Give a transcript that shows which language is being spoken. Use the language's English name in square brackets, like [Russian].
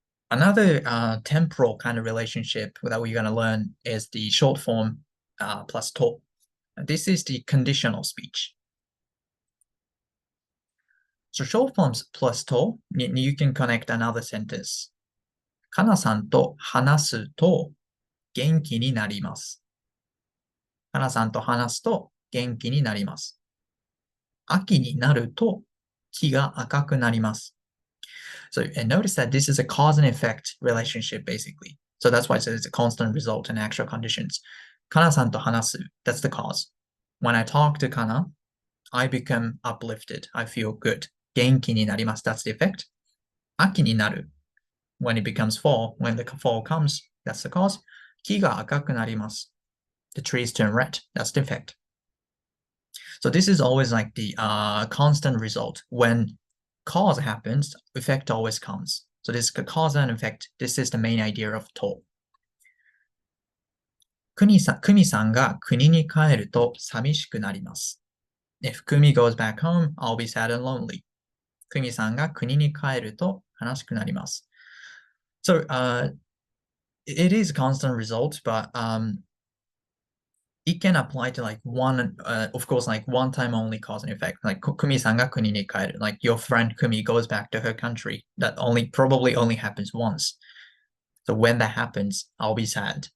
[English] Another temporal kind of relationship that we're going to learn is the short form plus to. This is the conditional speech. So short forms plus to, you can connect another sentence. [Japanese] かなさんと話すと元気になります。かなさんと話すと元気になります。秋になると木が赤くなります。 [English] So, and notice that this is a cause and effect relationship, basically. So that's why it says it's a constant result in actual conditions. [Japanese] Kana-san to hanasu, [English] that's the cause. When I talk to Kana, I become uplifted. I feel good. [Japanese] Genki ni narimasu, [English] that's the effect. [Japanese] Aki ni naru, [English] when it becomes fall, when the fall comes, that's the cause. [Japanese] Ki ga akaku narimasu, [English] the trees turn red, that's the effect. So this is always like the constant result. When cause happens, effect always comes. So this cause and effect, this is the main idea of to. [Japanese] 久美さんが国に帰ると寂しくなります。 [English] If Kumi goes back home, I'll be sad and lonely. [Japanese] 久美さんが国に帰ると悲しくなります。 [English] So it is a constant result, but it can apply to like one, of course, like one time only cause and effect. Like [Japanese] Kumi-san ga kuni ni kaeru. [English] Like your friend Kumi goes back to her country. That probably only happens once. So when that happens, I'll be sad.